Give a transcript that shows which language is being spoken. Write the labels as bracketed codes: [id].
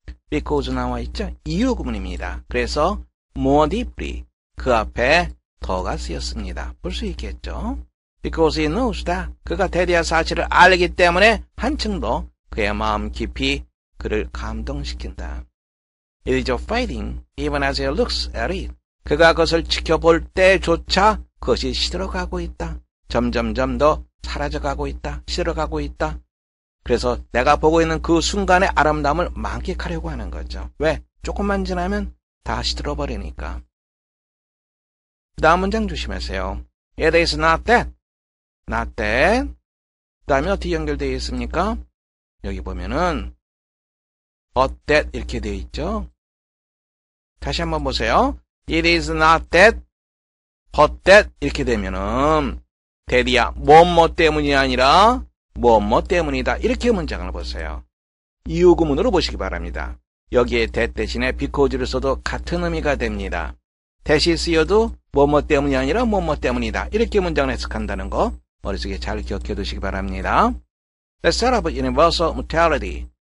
[ko] because 나와 있죠? 이유 구문입니다. 그래서 [en] more deeply, [ko] 그 앞에 더가 쓰였습니다. 볼 수 있겠죠? [en] Because he knows that, [ko] 그가 대디아 사실을 알기 때문에 한층 더 그의 마음 깊이 그를 감동시킨다. [en] It is fading even as he looks at it. [ko] 그가 그것을 지켜볼 때조차 그것이 시들어가고 있다. 점점점 더 사라져가고 있다. 시들어가고 있다. 그래서 내가 보고 있는 그 순간의 아름다움을 만끽하려고 하는 거죠. 왜? 조금만 지나면 다 시들어버리니까. 다음 문장 조심하세요. [en] It is not that. Not that. [ko] 그 다음에 어떻게 연결되어 있습니까? 여기 보면은 [en] but that [ko] 이렇게 되어 있죠. 다시 한번 보세요. [en] It is not that, but that [ko] 이렇게 되면은 대디야 뭐뭐 때문이 아니라 뭐뭐 때문이다. 이렇게 문장을 보세요. 이유 구문으로 보시기 바랍니다. 여기에 that 대신에 because를 써도 같은 의미가 됩니다. that이 쓰여도 뭐뭐 때문이 아니라 뭐뭐 때문이다. 이렇게 문장을 해석한다는 거 머릿속에 잘 기억해 두시기 바랍니다. [en] The set of universal mutuality.